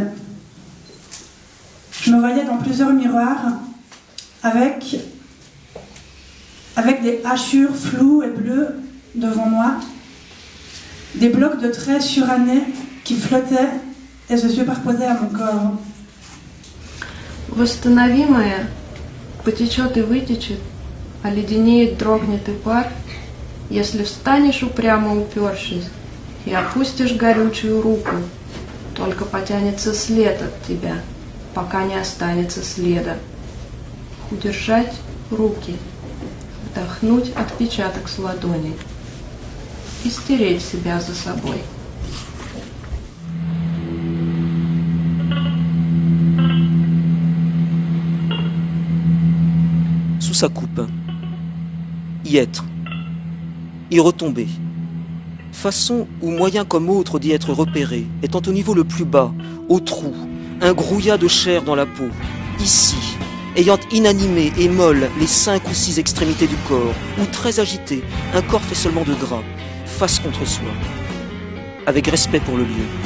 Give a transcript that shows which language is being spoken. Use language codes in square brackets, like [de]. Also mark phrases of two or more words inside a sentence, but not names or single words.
[fr] Je me voyais dans plusieurs miroirs avec des hachures floues et bleues devant moi, des blocs de traits surannés qui flottaient et se superposaient à mon corps. [ru] Восстановимое потечет и вытечет, оледенеет, дрогнет и пар, если встанешь упрямо упершись и опустишь горючую руку, только потянется след от тебя, пока не останется следа. Удержать руки, вдохнуть отпечаток с ладони и стереть себя за собой. [fr] Sous sa coupe, y être, y retomber. Façon ou moyen comme autre d'y être repéré, étant au niveau le plus bas, au trou, un grouillat de chair dans la peau, ici, ayant inanimé et molle les 5 ou 6 extrémités du corps, ou très agité, un corps fait seulement de gras, face contre soi, avec respect pour le lieu.